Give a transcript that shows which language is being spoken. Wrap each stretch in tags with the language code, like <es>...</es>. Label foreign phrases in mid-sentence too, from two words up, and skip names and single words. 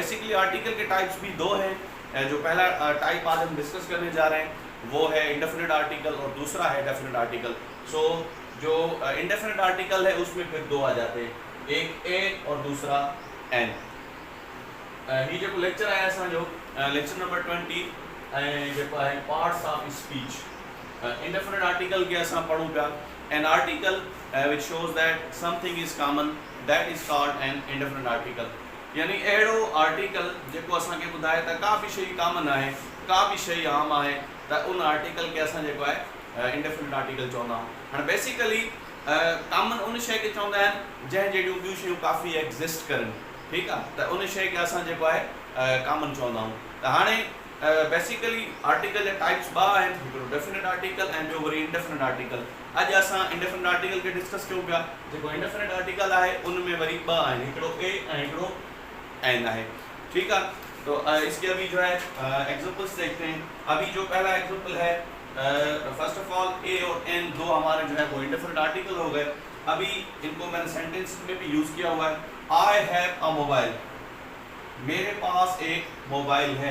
<en>basically article</en> <hi>के टाइप्स भी दो हैं। जो पहला टाइप आज हम डिस्कस करने जा रहे हैं वो है</hi> <en>indefinite article</en> <hi>और दूसरा है</hi> <en>definite article.</en> <hi>सो जो</hi> <en>indefinite article</en> <hi>है उसमें फिर दो आ जाते हैं, एक ए और दूसरा एन।</hi> <sd>ये जो लेक्चर आया असां जो</sd> <en>lecture number</en> <sd>20 जेको है</sd> <en>parts of speech. indefinite article</en> <sd>के असां पढ़ूं पिया</sd> <en>an article which shows that something is common that is called an indefinite article.</en> <sd>यानी अहिड़ो आर्टिकल जेको असांखे ॿुधाए त का बि शइ कॉमन आहे, का बि शइ आम आहे, त उन आर्टिकल खे असां जेको आहे</sd> <en>indefinite article</en> <sd>चवंदा आहियूं। हाणे</sd> <en>basically common</en> <sd>उन शइ खे चवंदा आहिनि जंहिं जहिड़ियूं ॿियूं शयूं काफ़ी एग्ज़िस्ट करनि, ठीकु आहे, त उन शइ खे असां जेको आहे कॉमन चवंदा आहियूं। त हाणे</sd> <en>basically article</en> <sd>जा टाइप्स ॿ आहिनि, हिकिड़ो</sd> <en>definite article</en> <sd>ऐं ॿियो वरी</sd> <en>indefinite article.</en> <sd>अॼु असां</sd> <en>indefinite article</en> <sd>खे डिस्कस कयूं पिया। जेको</sd> <en>indefinite article</en> <sd>आहे उन में वरी ॿ आहिनि, हिकिड़ो ए ऐं हिकिड़ो एन है, ठीक है।</sd> <hi>तो इसके अभी जो है एग्जांपल्स देखते हैं। अभी जो पहला एग्जांपल है,</hi> <en>first of all</en> <hi>ए और एन दो हमारे जो है वो</hi> <en>indefinite article</en> <hi>हो गए। अभी इनको मैंने सेंटेंस में भी यूज़ किया हुआ है।</hi> <en>I have a mobile,</en> <hi>मेरे पास एक मोबाइल है।</hi>